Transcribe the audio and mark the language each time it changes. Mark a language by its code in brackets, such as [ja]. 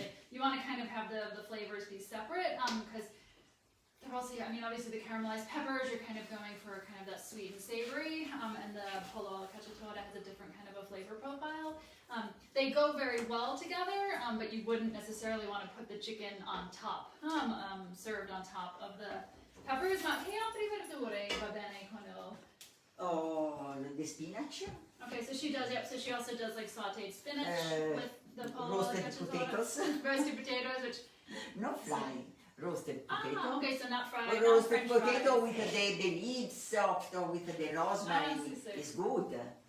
[en] You want to kind of have the flavors be separate, because they're also, I mean, obviously the caramelized peppers, you're kind of going for kind of that sweet and savory, and the Pollo alla Cacciatora has a different kind of a flavor profile. They go very well together, but you wouldn't necessarily want to put the chicken on top, served on top of the peppers. [it] Ma che altri verdure va bene con il... [en] Oh, the spinach. Okay, so she does, so she also does like sauteed spinach with the Pollo alla roasted Cacciatora. potatoes. Roasted potatoes, which... No fry. Roasted potato. Okay, so not fried. Or roasted potato with the leaves or with the rosemary is good.